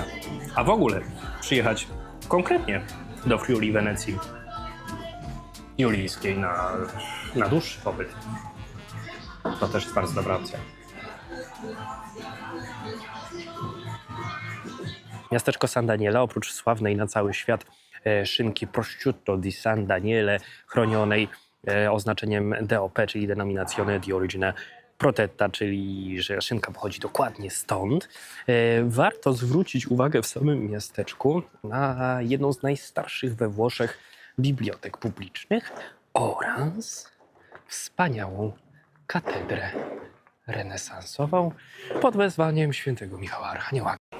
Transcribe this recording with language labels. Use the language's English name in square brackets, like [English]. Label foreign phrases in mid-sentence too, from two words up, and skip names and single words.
[Polish] A w ogóle przyjechać konkretnie do Friuli Wenecji Julijskiej na dłuższy pobyt. To też jest bardzo dobra opcja. Miasteczko San Daniele, oprócz sławnej na cały świat szynki prosciutto di San Daniele, chronionej oznaczeniem DOP, czyli [Italian] Denominazione di Origine Protetta, [Polish] czyli że szynka pochodzi dokładnie stąd, warto zwrócić uwagę w samym miasteczku na jedną z najstarszych we Włoszech bibliotek publicznych oraz wspaniałą katedrę renesansową pod wezwaniem świętego Michała Archanioła.